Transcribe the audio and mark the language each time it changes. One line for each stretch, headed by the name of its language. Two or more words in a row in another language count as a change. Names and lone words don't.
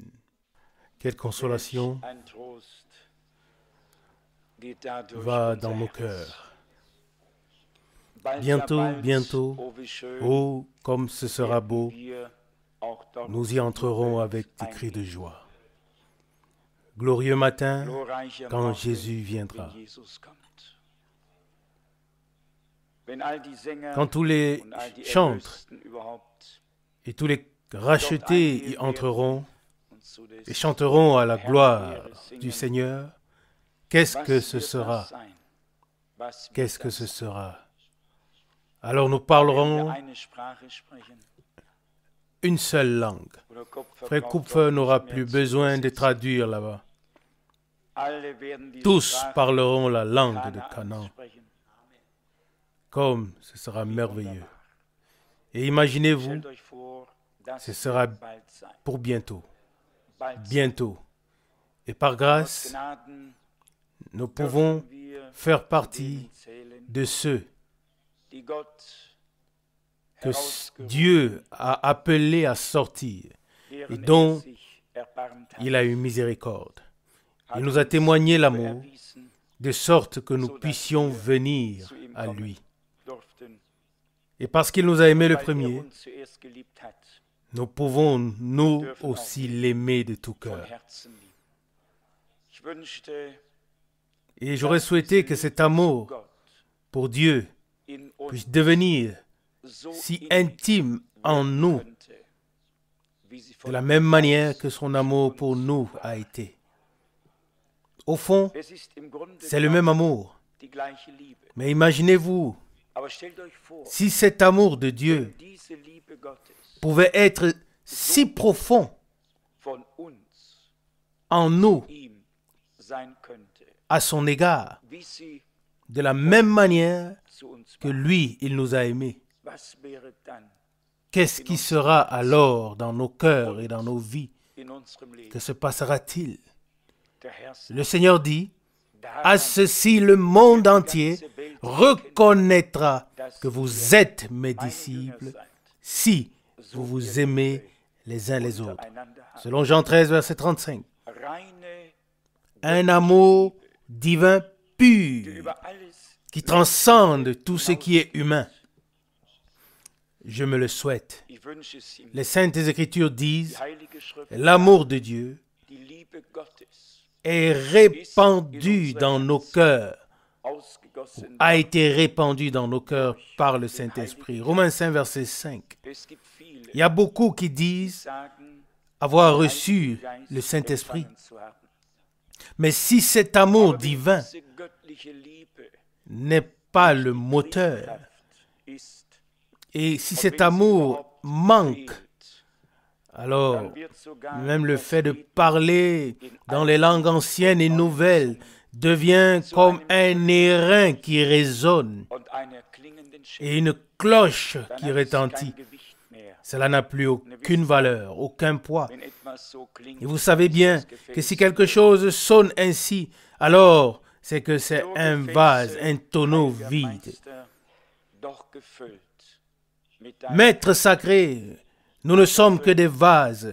French: Quelle consolation va dans nos cœurs. Bientôt, bientôt, oh, comme ce sera beau, nous y entrerons avec des cris de joie. glorieux matin
German: glorreicher
French: quand
German: Morgen,
French: Jésus viendra.
German: wenn Jesus kommt. Wenn all die Sänger
French: Quand tous les
German: und all die
French: chantres
German: Erlösten überhaupt
French: et tous les rachetés y entreront
German: und zu des
French: et chanteront à la
German: Herrn
French: gloire
German: Ehre singen,
French: du Seigneur, qu'est-ce
German: was
French: que ce
German: wird das
French: sera?
German: sein? Was wird
French: Qu'est-ce que
German: das
French: ce
German: sein?
French: sera? Alors nous
German: Werden wir
French: parlerons
German: eine Sprache sprechen?
French: une seule langue.
German: Oder Kupfer
French: Frère
German: braucht Kupfer doch
French: n'aura
German: nicht mehr
French: plus
German: zu
French: besoin de
German: übersetzen.
French: traduire là-bas.
German: Alle werden die
French: Tous
German: Sprache
French: parleront la langue de
German: Kanaans
French: Canaan,
German: sprechen.
French: comme ce sera merveilleux.
German: Wunderbar.
French: Et imaginez-vous,
German: Stellt euch vor, das
French: ce sera
German: wird bald sein.
French: pour bientôt,
German: Bald sein.
French: bientôt. Et par
German: Aus
French: grâce,
German: Gnaden
French: nous pouvons
German: dürfen wir
French: faire
German: zu
French: partie
German: denen zählen,
French: de ceux
German: die Gott
French: que
German: herausgerufen,
French: Dieu a appelés à sortir
German: deren
French: et dont
German: sich erbarmt hat,
French: il a eu miséricorde.
German: hat
French: Il nous a
German: uns
French: témoigné
German: Liebe
French: l'amour,
German: erwiesen,
French: de sorte que nous puissions venir
German: zu ihm
French: à
German: kommen
French: lui.
German: durften,
French: Et parce qu'il nous a aimés le
German: weil
French: premier,
German: uns zuerst geliebt hat,
French: nous pouvons nous aussi l'aimer de tout
German: von
French: cœur.
German: Herzen lieben. Ich wünschte,
French: Et j'aurais souhaité que cet amour
German: Gott
French: pour Dieu
German: in uns
French: puisse devenir
German: so
French: si
German: innig
French: intime en
German: werden
French: nous,
German: könnte, wie sie
French: de
German: von
French: la même manière
German: uns
French: que son amour pour nous a été. Au fond,
German: Es ist im Grunde
French: c'est le même amour.
German: die gleiche Liebe.
French: Mais imaginez-vous,
German: Aber stellt euch vor,
French: si cet amour de Dieu
German: diese Liebe Gottes
French: pouvait être si profond
German: von uns
French: en nous
German: ihm sein könnte,
French: à son égard,
German: wie sie
French: de la même manière
German: zu uns
French: que
German: war.
French: lui, il nous a aimés.
German: Was wäre dann
French: Qu'est-ce qui sera alors dans nos cœurs et dans nos vies?
German: in unserem Leben?
French: Que se passera-t-il?
German: Der Herr sagt,
French: Le Seigneur dit,
German: daran
French: à ceci le monde entier reconnaîtra que vous êtes mes
German: mein Jünger
French: disciples
German: seid,
French: si vous vous aimez les uns les autres.
German: untereinander habt.
French: Selon Jean 13, verset 35.
German: Reine,
French: Un amour divin
German: die
French: pur
German: über alles
French: qui transcende tout ce qui est humain. Je me le souhaite.
German: ich wünsche es ihm,
French: Les Saintes Écritures disent,
German: die Heilige Schrift,
French: l'amour de Dieu
German: die Liebe Gottes,
French: est répandu dans nos cœurs,
German: ausgegossen.
French: a été répandu dans nos cœurs par le Saint-Esprit. Romains 5, verset 5.
German: Es gibt viele,
French: Il y a beaucoup qui disent
German: sagen,
French: avoir
German: den
French: reçu
German: Heiligen Geist
French: le Saint-Esprit.
German: empfangen zu haben.
French: Mais si cet amour
German: Aber wenn
French: divin
German: diese göttliche Liebe
French: n'est pas le moteur,
German: Triebkraft ist,
French: et si
German: und
French: cet
German: wenn sie
French: amour
German: überhaupt
French: manque,
German: fehlt,
French: alors
German: dann wird sogar
French: même le
German: das
French: fait de
German: Beten
French: parler dans les langues anciennes et nouvelles devient comme un airain qui résonne
German: und einer klingenden
French: et une cloche
German: dann
French: qui
German: hat es
French: retentit.
German: kein Gewicht mehr.
French: Cela n'a plus aucune valeur, aucun poids.
German: Wenn etwas so klingt,
French: Et vous savez bien
German: ist das
French: que si
German: Gefäß
French: quelque chose sonne ainsi, alors c'est que c'est
German: so
French: un
German: Gefäße,
French: vase, un tonneau
German: heiliger
French: vide.
German: Meister, doch gefüllt mit deinem,
French: Maître sacré, nous ne sommes que des vases,